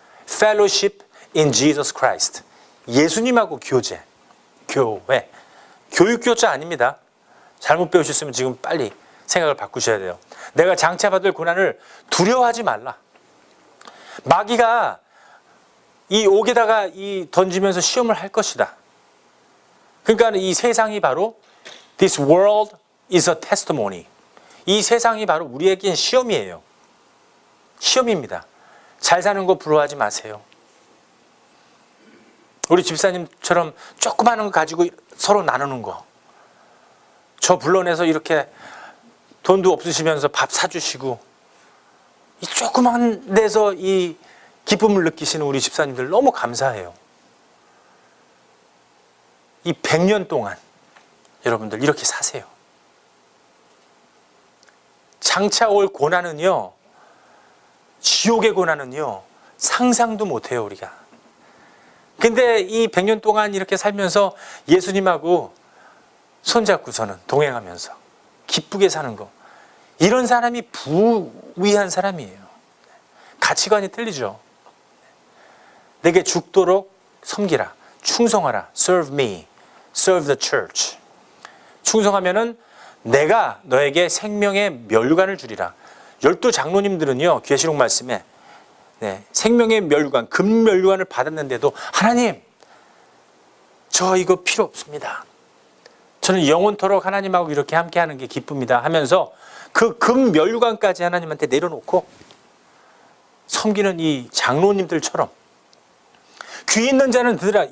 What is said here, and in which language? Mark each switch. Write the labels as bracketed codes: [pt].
[en] Fellowship in Jesus Christ. [ko] 예수님하고 교제. 교회. 교육교자 아닙니다. 잘못 배우셨으면 지금 빨리 생각을 바꾸셔야 돼요. 내가 장차받을 고난을 두려워하지 말라. 마귀가 이 옥에다가 던지면서 시험을 할 것이다. 그러니까 이 세상이 바로 [en] This world is a testimony. [ko] 이 세상이 바로 우리에겐 시험이에요. 시험입니다. 잘 사는 거 부러워하지 마세요. 우리 집사님처럼 조그마한 거 가지고 서로 나누는 거. 저 불러내서 이렇게 돈도 없으시면서 밥 사주시고 이 조그만 데서 이 기쁨을 느끼시는 우리 집사님들 너무 감사해요. 이 100년 동안 여러분들 이렇게 사세요. 장차 올 고난은요, 지옥의 고난은요, 상상도 못해요 우리가. 근데 이 100년 동안 이렇게 살면서 예수님하고 손잡고서는 동행하면서 기쁘게 사는 거, 이런 사람이 부위한 사람이에요. 가치관이 틀리죠. 내게 죽도록 섬기라, 충성하라, [en] serve me, serve the church. [ko] 충성하면은 내가 너에게 생명의 멸류관을 주리라. 12 장로님들은요, 계시록 말씀에 생명의 멸류관, 금멸류관을 받았는데도 하나님, 저 이거 필요 없습니다. 저는 영원토록 하나님하고 이렇게 함께하는 게 기쁩니다 하면서 그 금멸류관까지 하나님한테 내려놓고 섬기는 이 장로님들처럼, 귀 있는 자는 들으라.